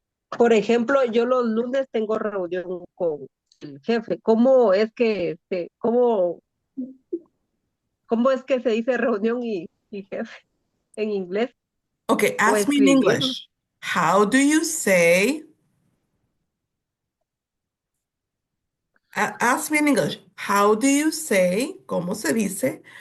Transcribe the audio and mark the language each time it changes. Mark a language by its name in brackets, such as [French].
[Spanish] por ejemplo, yo los lunes tengo reunión con el jefe. ¿Cómo es que cómo es que se dice reunión y jefe en inglés? [English] Okay, [Spanish] O [English] ask me in [Spanish] escribirlo. [English] English. How do you say, ask me in English. How do you say, [Spanish] ¿cómo se dice?